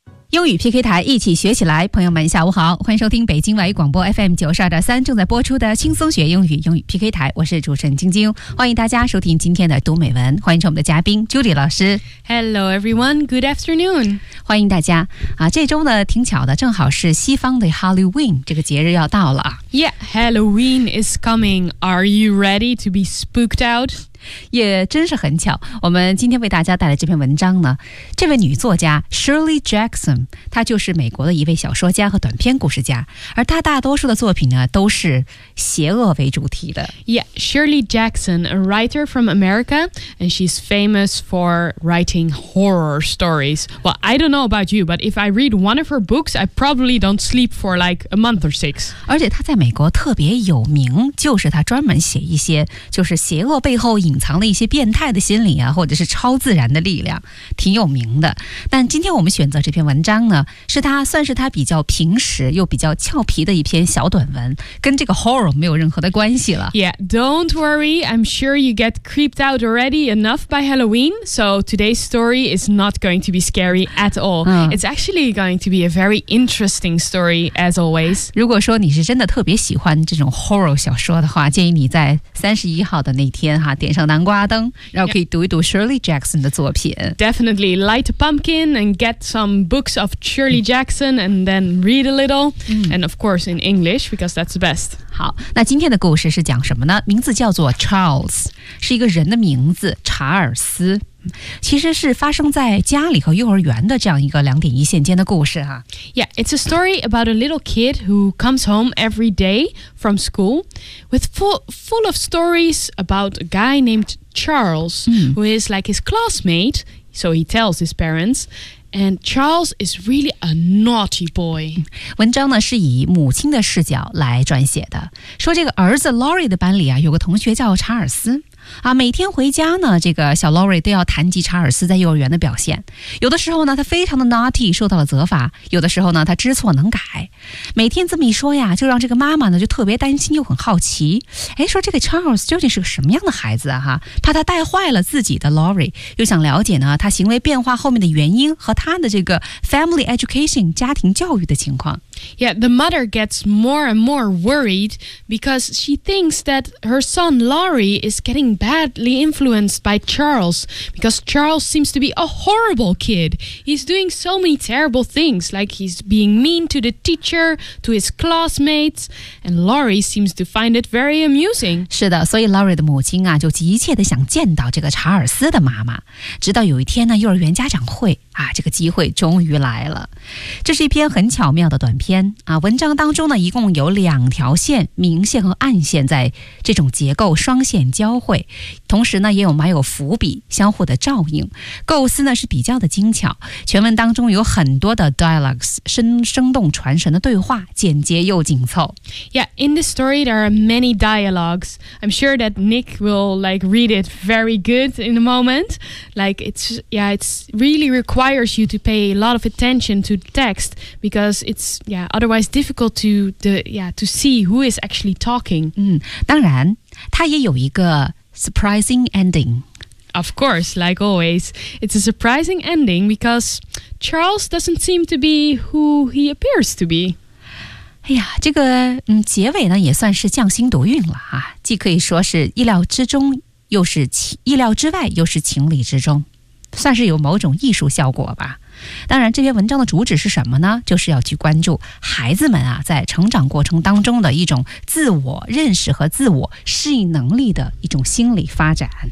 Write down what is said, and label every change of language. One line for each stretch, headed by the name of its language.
Chinese: 英语 PK 台，一起学起来。朋友们下午好，欢迎收听北京外语广播 FM 92.3正在播出的轻松学英语，英语 PK 台，我是主持人晶晶，欢迎大家收听今天的读美文，欢迎成我们的嘉宾 Judy 老师。
English: Hello everyone, good afternoon,
Chinese: 欢迎大家啊。这周呢挺巧的，正好是西方的 Halloween 这个节日要到了。
English: Yeah, Halloween is coming, are you ready to be spooked out?
Chinese: 也真是很巧，我们今天为大家带来这篇文章呢，这位女作家 Shirley Jackson， 她就是美国的一位小说家和短篇故事家，而她大多数的作品呢都是邪恶为主题的。
English: Yeah, Shirley Jackson, a writer from America, and she's famous for writing horror stories. Well, I don't know about you, but if I read one of her books, I probably don't sleep for like a month or six.
Chinese: 而且她在美国特别有名，就是她专门写一些就是邪恶背后隐藏了一些变态的心理啊，或者是超自然的力量，挺有名的。但今天我们选择这篇文章呢，是他算是他比较平实又比较俏皮的一篇小短文，跟这个 horror 没有任何的关系了。
English: Yeah, don't worry, I'm sure you get creeped out already enough by Halloween, so today's story is not going to be scary at all. It's actually going to be a very interesting story as always.
Chinese: 如果说你是真的特别喜欢这种 horror 小说的话，建议你在31号的那天哈点上南瓜灯，然后可以读一读 Shirley Jackson 的作品。
English: Definitely light a pumpkin and get some books of Shirley Jackson and then read a little. And of course in English because that's the best.
Chinese: 好，那今天的故事是讲什么呢？名字叫做 Charles， 是一个人的名字，查尔斯，其实是发生在家里和幼儿园的这样一个两点一线间的故事啊。
English: Yeah, it's a story about a little kid who comes home every day from school with full of stories about a guy named Charles, who is like his classmate, so he tells his parents, and Charles is really a naughty boy.
Chinese: 文章呢是以母亲的视角来撰写的，说这个儿子 Laurie 的班里啊，有个同学叫查尔斯啊，每天回家呢，这个小 Laurie 都要谈及查尔斯在幼儿园的表现。有的时候呢，他非常的 naughty， 受到了责罚；有的时候呢，他知错能改。每天这么一说呀，就让这个妈妈呢就特别担心又很好奇。哎，说这个 Charles 究竟是个什么样的孩子啊？哈，怕他带坏了自己的 Laurie， 又想了解呢他行为变化后面的原因和他的这个 family education 家庭教育的情况。
English: Yeah, the mother gets more and more worried because she thinks that her son Laurie is getting badly influenced by Charles because Charles seems to be a horrible kid. He's doing so many terrible things, like he's being mean to the teacher, to his classmates, and Laurie seems to find it very amusing.
Chinese: 是的，所以 Laurie 的母亲啊，就急切地想见到这个查尔斯的妈妈。直到有一天呢，幼儿园家长会啊，这个机会终于来了。这是一篇很巧妙的短篇啊，文章当中呢，一共有两条线，明线和暗线在这种结构双线交汇，同时呢也有埋有伏笔，相互的照应，构思呢是比较的精巧。全文当中有很多的 dialogues， 生动传神的对话，简洁又紧凑。
English: Yeah, in this story there are many dialogues. I'm sure that Nick will like read it very good in a moment. Like it's really requires you to pay a lot of attention to the text because it's otherwise difficult to see who is actually talking.
Chinese: 当然。它也有一个
English: surprising ending. Of course, like always, it's a surprising ending because Charles doesn't seem to be who he appears to be.
Chinese: 哎呀，这个结尾呢也算是匠心独运了啊，既可以说是意料之中，又是意料之外，又是情理之中，算是有某种艺术效果吧。当然这篇文章的主旨是什么呢？就是要去关注孩子们啊在成长过程当中的一种自我认识和自我适应能力的一种心理发展。